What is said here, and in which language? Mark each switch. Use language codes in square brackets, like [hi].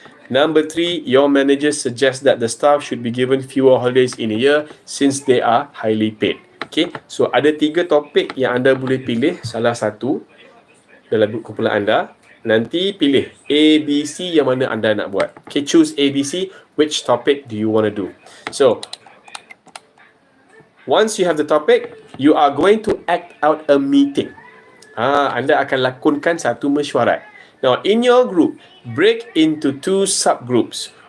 [en] Number 3, your manager suggests that the staff should be given fewer holidays in a year since they are highly paid. [ms] Okay, so ada 3 topik yang anda boleh pilih salah satu dalam kumpulan anda. Nanti pilih A, B, C yang mana anda nak buat. [en] Okay, choose A, B, C. Which topic do you want to do? So, once you have the topic, you are going to act out a meeting. [ms] Anda akan lakonkan satu mesyuarat. [en] Now, in your group, break into 2 subgroups.